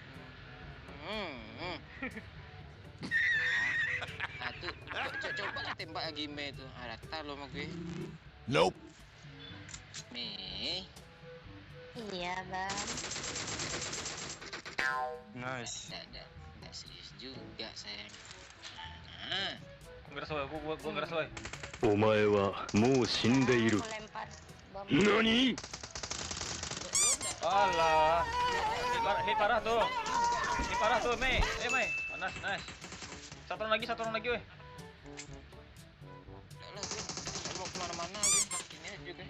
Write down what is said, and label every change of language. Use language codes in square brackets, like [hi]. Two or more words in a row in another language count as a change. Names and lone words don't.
[id] Tuh, coba tembak lagi Me itu. Rata lo sama gue. Nope. Me. Iya bang. Nice. Nggak serius juga sayang. Nah, Gua ngeras woy, gua ngeras woy. [ja] お前はもう死んでいる [id] Aku lempar bom. 何 Alah. Hit parah tuh. Hit parah tuh, Mei. Mei. Nice, nice. Satu orang lagi, weh. udah lah gue. Nggak mau kemana-mana gue. Ini aja gue.